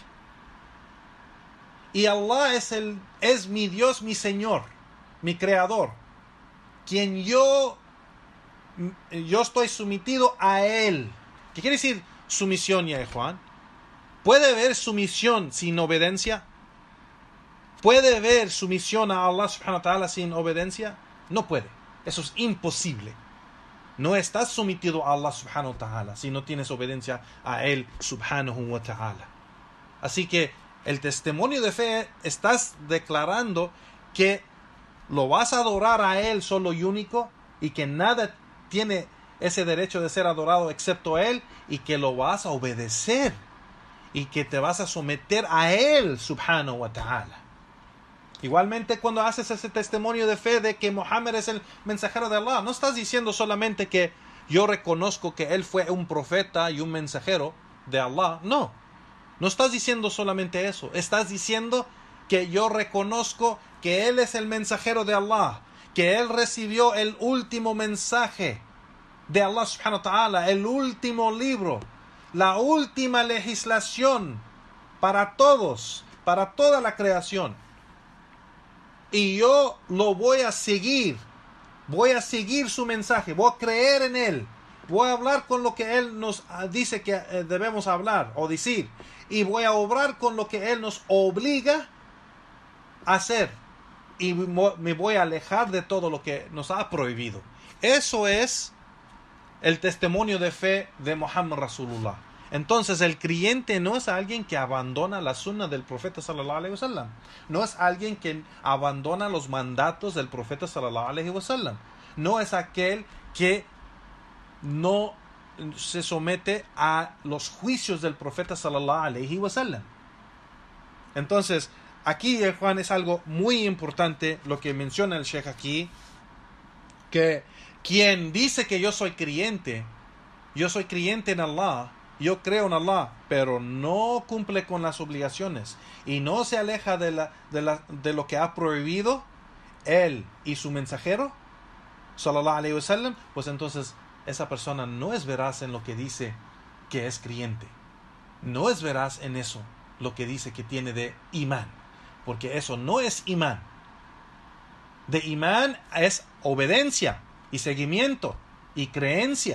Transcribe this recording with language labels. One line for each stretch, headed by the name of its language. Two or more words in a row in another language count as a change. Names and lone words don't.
Spanish: Y Allah es mi Dios, mi Señor, mi Creador, quien yo estoy sometido a Él. ¿Qué quiere decir sumisión, ya Juan? ¿Puede haber sumisión sin obediencia? ¿Puede haber sumisión a Allah
Arabic: سبحانه وتعالى
Spanish: sin obediencia? No puede. Eso es imposible. No estás sometido a Allah
Arabic: سبحانه وتعالى
Spanish: si no tienes obediencia a Él
Arabic: سبحانه وتعالى.
Spanish: Así que el testimonio de fe, estás declarando que lo vas a adorar a Él solo y único, y que nada tiene ese derecho de ser adorado excepto a Él, y que lo vas a obedecer y que te vas a someter a Él
Arabic: سبحانه وتعالى.
Spanish: Igualmente, cuando haces ese testimonio de fe de que Muhammad es el mensajero de Allah, no estás diciendo solamente que yo reconozco que él fue un profeta y un mensajero de Allah. No estás diciendo solamente eso. Estás diciendo que yo reconozco que él es el mensajero de Allah, que él recibió el último mensaje de Allah
Arabic: سبحانه وتعالى,
Spanish: el último libro, la última legislación para todos, para toda la creación. Y yo lo voy a seguir su mensaje, voy a creer en él, voy a hablar con lo que él nos dice que debemos hablar o decir, y voy a obrar con lo que él nos obliga a hacer, y me voy a alejar de todo lo que nos ha prohibido. Eso es el testimonio de fe de Muhammad Rasulullah. Entonces, el creyente no es alguien que abandona la sunna del profeta
Arabic: صلى الله عليه وسلم.
Spanish: No es alguien que abandona los mandatos del profeta
Arabic: صلى الله عليه وسلم.
Spanish: No es aquel que no se somete a los juicios del profeta
Arabic: صلى الله عليه وسلم.
Spanish: Entonces, aquí, Juan, es algo muy importante lo que menciona el Sheikh aquí, que quien dice que yo soy creyente en Allah, yo creo en Allah, pero no cumple con las obligaciones y no se aleja de lo que ha prohibido él y su mensajero
Arabic: صلى الله عليه وسلم,
Spanish: pues entonces esa persona no es veraz en lo que dice que es creyente. No es veraz en eso, lo que dice que tiene de imán, porque eso no es imán. De imán es obediencia y seguimiento y creencia.